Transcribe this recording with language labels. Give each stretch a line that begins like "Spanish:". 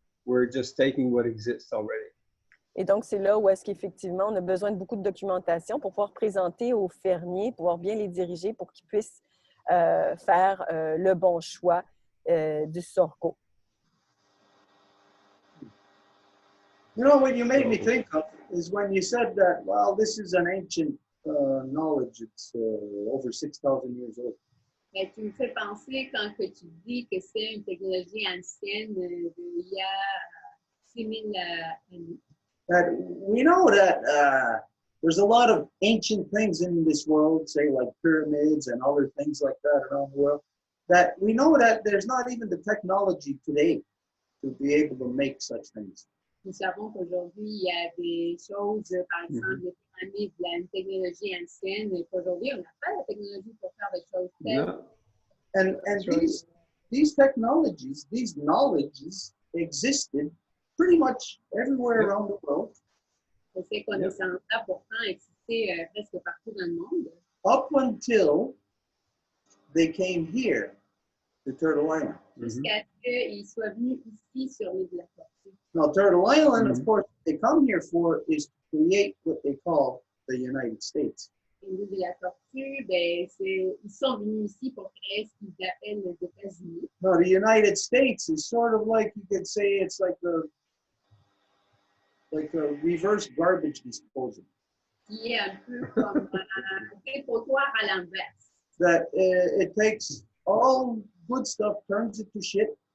English: We're just taking what exists already.
French: Et donc, c'est là où est-ce qu'effectivement, on a besoin de beaucoup de documentation pour pouvoir présenter aux fermiers, pouvoir bien les diriger pour qu'ils puissent faire le bon choix du sorgho.
English: You know, what you made me think of is when you said that, well, this is an ancient knowledge. It's over 6,000 years old.
French: Mais tu me fais penser quand que tu dis que c'est une technologie ancienne d'il y a 6,000 années.
English: That we know that there's a lot of ancient things in this world, say like pyramids and other things like that around the world, that we know that there's not even the technology today to be able to make such things.
French: Nous savons qu'aujourd'hui, il y a des choses, par exemple, les pyramides, une technologie ancienne, et qu'aujourd'hui, on n'a pas la technologie pour faire des choses telles.
English: No. And these technologies, these knowledges existed pretty much everywhere around the world.
French: Et ces connaissances-là, pourtant, existaient presque partout dans le monde.
English: Up until they came here to Turtle Island.
French: Jusqu'à ce qu'ils soient venus ici sur l'île de la Tortue.
English: Now, Turtle Island, of course, what they come here for is to create what they call the United States.
French: L'île de la Tortue, ben, ils sont venus ici pour créer ce qu'ils appellent les États-Unis.
English: Now, the United States is sort of like, you could say, it's like a reverse garbage disposal.
French: Qui est un peu comme un dépotoir à l'inverse.
English: That it takes all good stuff, turns it to shit.